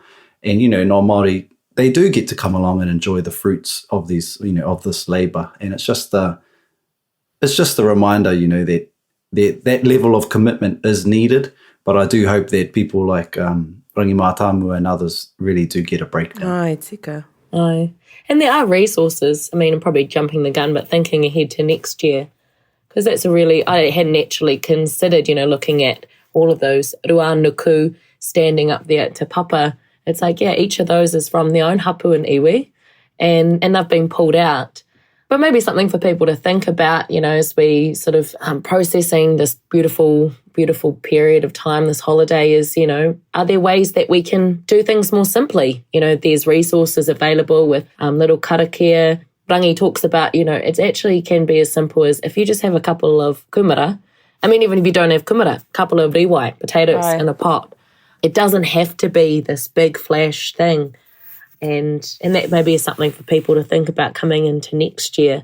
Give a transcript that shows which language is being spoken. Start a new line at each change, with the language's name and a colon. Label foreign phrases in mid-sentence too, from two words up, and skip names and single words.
English: And, no Māori, they do get to come along and enjoy the fruits of these, of this labour. And it's just a reminder, that level of commitment is needed. But I do hope that people like Rangi-Mātāmua and others really do get a breakdown.
Māori: Ai, tika. Ai.
English: And there are resources. I mean, I'm probably jumping the gun, but thinking ahead to next year, because that's I hadn't actually considered, looking at all of those
Māori: rua nuku
English: standing up there at Te Papa. It's like, each of those is from their own hapu and iwi, and they've been pulled out. But maybe something for people to think about, as we sort of processing this beautiful, beautiful period of time, this holiday is, are there ways that we can do things more simply? There's resources available with little karakia. Rangi talks about, it actually can be as simple as if you just have a couple of kumara. I mean, even if you don't have kumara, a couple of riwai, potatoes in a pot. It doesn't have to be this big flash thing. And that maybe is something for people to think about coming into next year.